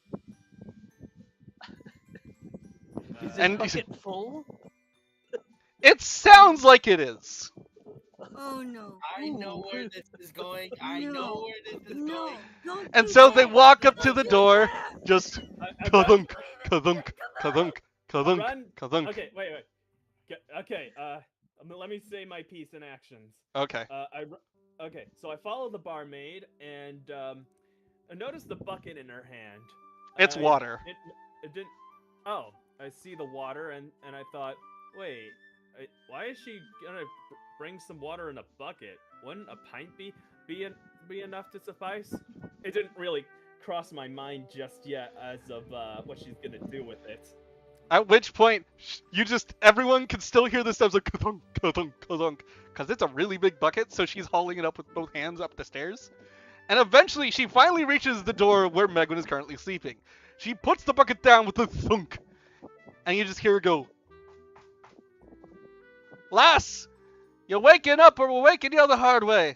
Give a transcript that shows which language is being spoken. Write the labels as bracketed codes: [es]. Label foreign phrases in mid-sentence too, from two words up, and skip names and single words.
[en] Is And- the bucket full? It sounds like it is. Oh no. I know where this is going. I know where this is No, going. don't And do so that. they walk up to the Don't do door, that. just I run- ka-thunk, ka-thunk, ka-thunk, ka-thunk, run- ka-thunk. Okay, wait. Okay, let me say my piece in actions. Okay. Okay, so I follow the barmaid and I notice the bucket in her hand. It's I- water. It didn't. Oh, I see the water and I thought, wait, why is she gonna bring some water in a bucket? Wouldn't a pint be enough to suffice? It didn't really cross my mind just yet as of what she's gonna do with it. At which point, everyone can still hear this sounds like ka-thunk, ka-thunk, ka-thunk, because it's a really big bucket, so she's hauling it up with both hands up the stairs. And eventually, she finally reaches the door where Megwin is currently sleeping. She puts the bucket down with a thunk, and you just hear her go, "Lass, you waking up or we're waking you the hard way?